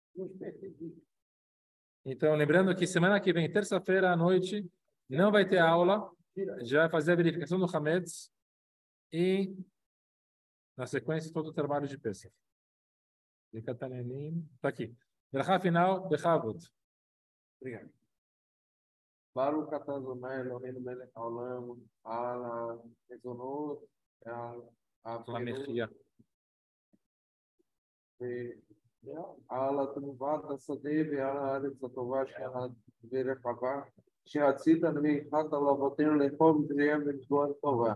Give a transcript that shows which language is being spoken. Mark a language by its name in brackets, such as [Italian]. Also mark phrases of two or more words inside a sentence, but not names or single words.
[Portuguese] Então, lembrando que semana que vem, terça-feira à noite, não vai ter aula. Já vai fazer a verificação do Hametz e, na sequência, todo o trabalho de Pesach. Está aqui. Brachá final, Bechavot. Obrigado. [Hebrew] ברוך אתה אדוני אלוהינו מלך העולם, על המזונות, Lamechia. על התנובת השדה ועל הארץ הטובה ורחבה, שעשית והנחת על אבותינו לאכול בטריה ולשבוע טובה.